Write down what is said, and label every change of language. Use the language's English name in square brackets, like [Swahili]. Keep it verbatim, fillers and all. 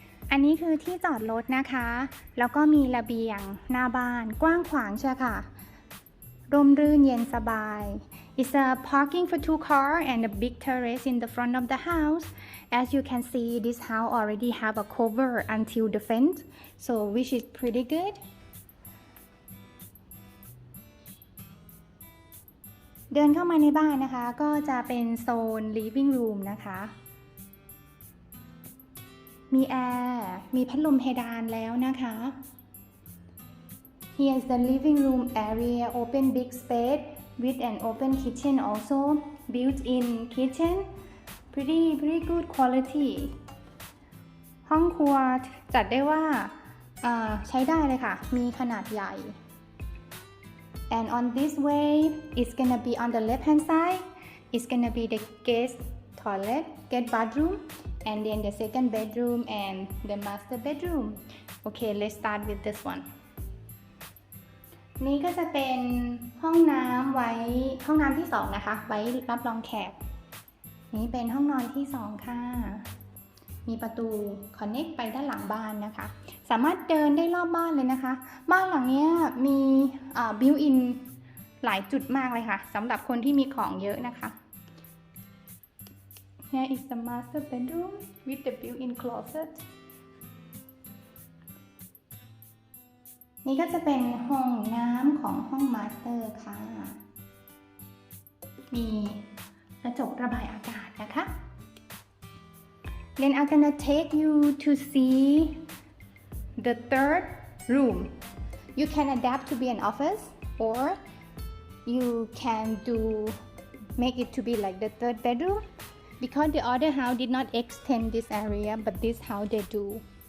[Thai] อันนี้คือที่จอดรถนะคะ แล้วก็มีระเบียงหน้าบ้านกว้างขวางใช่ค่ะ ร่มรื่นเย็นสบาย [English] It's a parking for two car and a big terrace in the front of the house. As you can see, this house already have a cover until the fence, so which is pretty good. [Thai] เดินเข้ามาในบ้านนะคะ ก็จะเป็นโซน living room นะคะ มีแอร์ มีพัดลมเพดานแล้วนะคะ [English] Here is the living room area, open big space with an open kitchen also, built-in kitchen, pretty pretty good quality. [Thai] ห้องครัวจัดได้ว่าเอ่อใช้ได้เลยค่ะ มีขนาดใหญ่ [English] And on this way, it's gonna be on the left-hand side. It's gonna be the guest toilet, guest bathroom, and then the second bedroom and the master bedroom. Okay, let's start with this one. [Thai] นี่ก็จะเป็นห้องน้ำไว้ห้องน้ำที่สองนะคะ ไว้รับรองแขก นี่เป็นห้องนอนที่สองค่ะ มีประตูคอนเน c t ไปด้านหลังบ้านนะคะ สามารถเดินได้รอบบ้านเลยนะคะ บ้านหลังเนี้ยมีบิวอินหลายจุดมากเลยค่ะสำหรับคนที่มีของเยอะนะคะ [English] Here is the master bedroom with the built-in closet. [Thai] นี่ก็จะเป็นห้องน้ำของห้องมาสเตอร์ค่ะ มีกระจกระบายอากาศนะคะ [English] Then I'm gonna take you to see the third room. You can adapt to be an office, or you can do make it to be like the third bedroom, because the other house did not extend this area, but this house they do.